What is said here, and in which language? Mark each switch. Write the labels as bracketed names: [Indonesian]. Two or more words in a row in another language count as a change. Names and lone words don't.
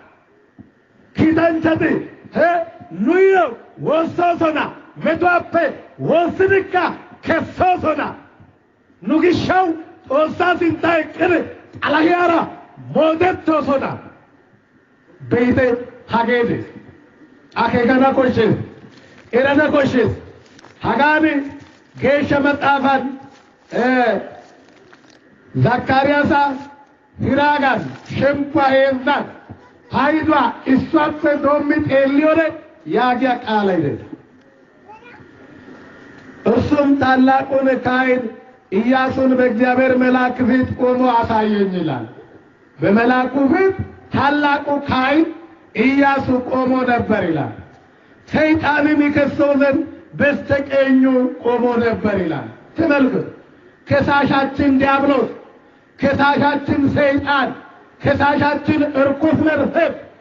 [Wolaytta] ኪታንቸት ኑዮ ወሶሶና መቷፔ ወስድካ ከሶሶና ኑግሻው ጦሳ ሲንታይ ቅር ጣላያራ ሞደቶሶና ቤቴ ሀጌድ አኬገና ኮሽስ ኤረና ኮሽስ ሀጋኒ ጌሸ መጣፋን ዘካርያሳ ሂራጋን ሸምፓ ሄዛን ሀይዷ እሷፈ ዶሚት ኤሊዮነ ያጊያ [Amharic] ቃል አይደለም። እርሱም ታላቁን ካህን ኢያሱን በእግዚአብሔር መልአክ ፊት ቆሞ አሳየኝ ይላል። በመልአኩ ፊት ታላቁ ካህን ኢያሱ ቆሞ ነበር ይላል። ሰይጣንን ይከሰው ዘንድ በስተቀኙ ቆሞ ነበር ይላል። ተመልከቱ። ከሳሻችን ዲያብሎስ፣ ከሳሻችን ሰይጣን፣ ከሳሻችን እርኩስ መንፈስ